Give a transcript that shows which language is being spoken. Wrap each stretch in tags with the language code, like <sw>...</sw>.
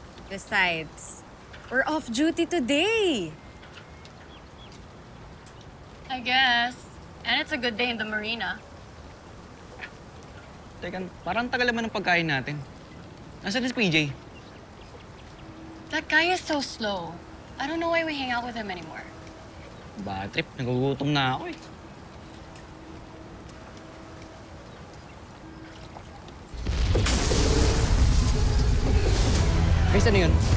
<en>Besides, we're off duty today. I guess. And it's a good day in the marina.</en> <tl>Teka, parang tagal naman ng pagkain natin. Nasaan si PJ?</tl> <en>That guy is so slow. I don't know why we hang out with him anymore.</en> <tl>Bad trip, nagugutom na ako eh. Chris, ano yun?</tl>